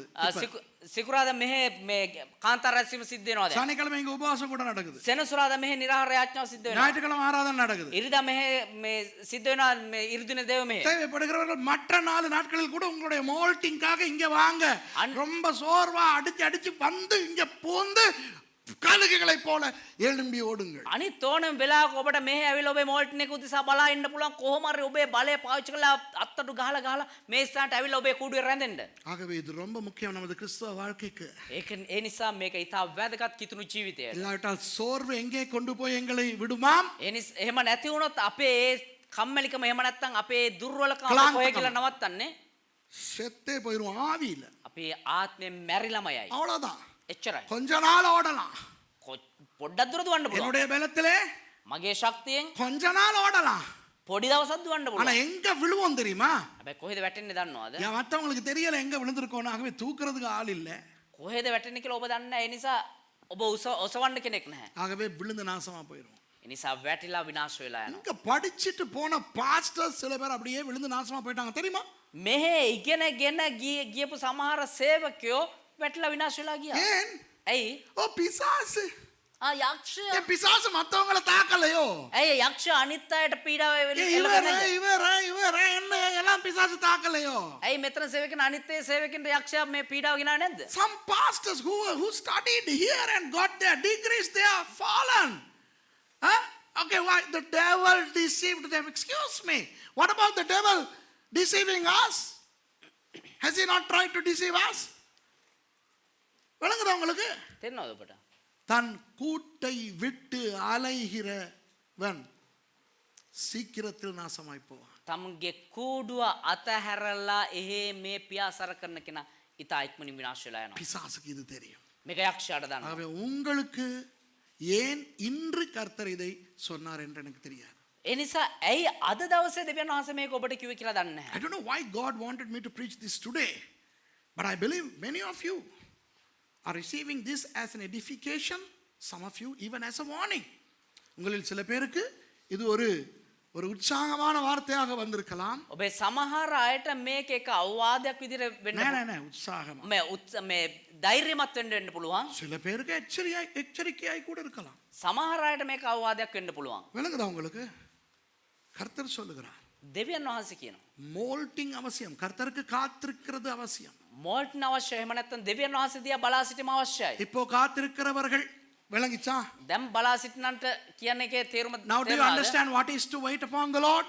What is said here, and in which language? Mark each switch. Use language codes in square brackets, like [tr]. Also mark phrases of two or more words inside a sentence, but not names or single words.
[si] සිකුරාදා මෙහෙ මේ කාන්තාර රැස්වීම සිද්ධ වෙනවා දැන්. [ta] சனிக்கிழமை இங்கே உபவாச கூட்டம் நடக்குது. [si] සෙනසුරාදා මෙහෙ නිරාහාර යාඥාව සිද්ධ වෙනවා. [ta] ஞாயிற்றுக்கிழமை ஆராதனை நடக்குது. [si] ඉරිදා මෙහෙ මේ සිද්ධ වෙනවා මේ ඉරිදින දේව මෙහෙ. [ta] தேவைப்படுகிறவர்கள் மற்ற 4 நாட்களில் கூட உங்களுடைய மோல்டிங்காக இங்க வாங்க. ரொம்ப சோர்வா அடிச்சு வந்து இங்க போந்து கழுகுகளை போல எழும்பி ஓடுங்கள். [si] අනිත් ඕනම වෙලාවක ඔබට මෙහෙ ඇවිල්ලා ඔබේ මෝල්ටන් එක උදෙසා බලා ඉන්න පුළුවන්. කොහොම හරි ඔබේ බලය පාවිච්චි කරලා අත්තටු ගහලා මේ ස්ථානට ඇවිල්ලා ඔබේ කූඩුවේ රැඳෙන්න. [ta] ஆகவே இது ரொம்ப முக்கியம் நமது கிறிஸ்தவ வாழ்க்கைக்கு. [si] ඒක ඒ නිසා මේක ඊටා වැදගත් කිතුණු ජීවිතයට. [ta] இல்லாவிட்டால் சோர்வு எங்கே கொண்டு போய் எங்களை விடுமாம்? [si] එහෙම නැති වුණොත් අපේ කම්මැලිකම එහෙම නැත්නම් අපේ දුර්වලකම ක්ලාන්තකම. කොහෙ කියලා නවත්තන්නේ? [ta] செத்தே போயிரும் ஆவியில. [si] අපේ ආත්මයෙන් මැරිලම යයි. [ta] அவ்வளவுதான். [si] එච්චරයි. [ta] கொஞ்ச நாள் ஓடலாம். [si] පොඩ්ඩක් දුර දුවන්න පුළුවන්. [ta] என்னுடைய பலத்திலே [si] මගේ ශක්තියෙන් [ta] கொஞ்ச நாள் ஓடலாம். [si] පොඩි දවසක් දුවන්න [ta] ஆனா [si] පුළුවන්. [ta] எங்க விழுவோம் தெரியுமா? [si] හැබැයි කොහෙද වැටෙන්නේ දන්නවද? [ta] ஏன் மற்றவங்களுக்கு தெரியல எங்க விழுந்திருக்கோம். ஆகவே தூக்குறதுக்கு ஆள் இல்ல. [si] කොහෙද වැටෙන්නේ කියලා ඔබ දන්නේ නැහැ. ඒ නිසා ඔබ ඔසවන්න කෙනෙක් නැහැ. [ta] ஆகவே விழுந்து நாசமா போயிரும். [si] ඒ නිසා වැටිලා විනාශ වෙලා යනවා. [ta] இங்க படிச்சிட்டு போன பாஸ்டர்ஸ் சில பேர் அப்படியே விழுந்து நாசமா போயிட்டாங்க தெரியுமா? [si] මෙහෙ ඉගෙනගෙන ගියපු සමහර සේවකයෝ වැටිලා විනාශ වෙලා ගියා. [ta] ஏன்? [si] ඇයි? [ta] ஓ பிசாசு. [si] යක්ෂය. [ta] ஏன் பிசாசு மத்தவங்கள தாக்கலையோ? [si] ඇයි යක්ෂය අනිත් අයට පීඩාව [ta] இவர என்ன எல்லாம் பிசாசு தாக்கலையோ? [si] ඇයි මෙතන සේවකයන් අනිත් ඒ සේවකින්ට යක්ෂයා මේ පීඩාව ගෙනාවේ නැද්ද? [en] Some pastors who studied here and got their degrees, they are fallen. Huh? Okay, why? The devil deceived them. Excuse me. What about the devil deceiving us? Has he not tried to deceive us? [ta] விளங்குதா உங்களுக்கு? [si] තේරෙනවද ඔබට? [ta] தன் கூட்டை விட்டு அலைகிறவன் சீக்கிரத்தில் நாசமாய் போவான். [si] තමුන්ගේ කූඩුව අතහැරලා එහෙ මේ පියාසර කරන කෙනා ඉතා ඉක්මනින් විනාශ වෙලා යනවා. [ta] பிசாசுக்கு இது தெரியும். [si] මේක යක්ෂයාට දන්නවා. [ta] ஆகவே உங்களுக்கு ஏன் இன்று கர்த்தர் இதை சொன்னார் என்று எனக்கு தெரியாது. [si] ඒ නිසා ඇයි අද දවසේ දෙවියන් වහන්සේ මේක ඔබට කිව්වේ කියලා දන්නේ නැහැ. [en] I don't know why God wanted me to preach this today, but I believe many of you are receiving this as an edification, some of you even as a warning. [ta] உங்களில் சில பேருக்கு இது ஒரு உற்சாகமான வார்த்தையாக வந்திருக்கலாம். [si] ඔබේ සමහර අයට මේක එක අවවාදයක් විදිහට වෙන්න [ta] නෑ உற்சாகமா. [si] මේ ධෛර්යමත් වෙන්න පුළුවන්. [ta] சில பேருக்கு எச்சரிக்கையாய் கூட இருக்கலாம். [si] සමහර අයට මේක අවවාදයක් වෙන්න පුළුවන්. [ta] விளங்குதா உங்களுக்கு? கர்த்தர் சொல்லுகிறார், [si] දෙවියන් වහන්සේ කියනවා. [ta] மோல்டிங் அவசியம். கர்த்தருக்கு காத்திருக்கிறது அவசியம். [si] මෝල්ට්න අවශ්‍යයි. එහෙම නැත්නම් දෙවියන් වහන්සේ දිහා බලා සිටීම අවශ්‍යයි. [ta] இப்போ காத்திருக்கிறவர்கள் விளங்கிச்சா? [si] දැන් බලා සිටිනන්ට කියන එකේ තේරුම [en] Now do you understand what is to wait upon the Lord?